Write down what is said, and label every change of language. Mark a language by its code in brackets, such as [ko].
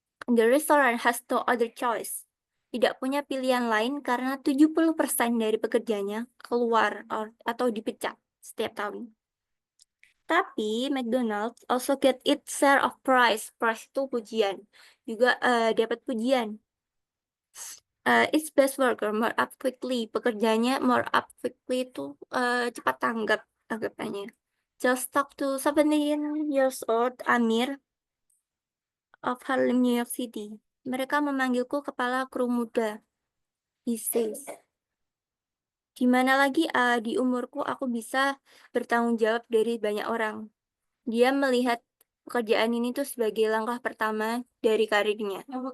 [en] The restaurant has no other choice. [id] Tidak punya pilihan lain karena 70% dari pekerjanya keluar atau dipecat setiap tahun. Tapi [en] McDonald's also get its share of prize. Prize [id] itu pujian. Juga dapat pujian. [en] Its best worker more up quickly. [id] Pekerjanya [en] more up quickly [id] itu cepat tanggap anggapannya. [en] Just talk to 17 years old Amir of Harlem, New York City. [id] Mereka memanggilku kepala kru muda. [en] He says. [id] Gimana lagi di umurku aku bisa bertanggung jawab dari banyak orang. Dia melihat pekerjaan ini tuh sebagai langkah pertama dari karirnya.